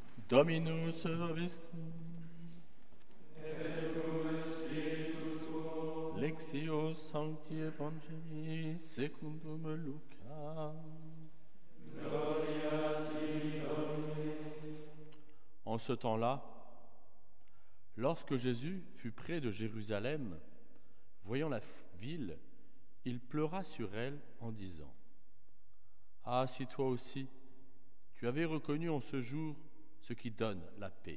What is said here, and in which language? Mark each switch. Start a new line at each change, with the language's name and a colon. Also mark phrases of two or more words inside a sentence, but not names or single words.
Latin: Dominus vobiscum. Et cum spiritu tuo. Lectio Sancti Evangelii secundum Lucas. Gloria a ti, Domine.
French: En ce temps-là, lorsque Jésus fut près de Jérusalem, voyant la ville, il pleura sur elle en disant : « Ah, si toi aussi, tu avais reconnu en ce jour ce qui donne la paix.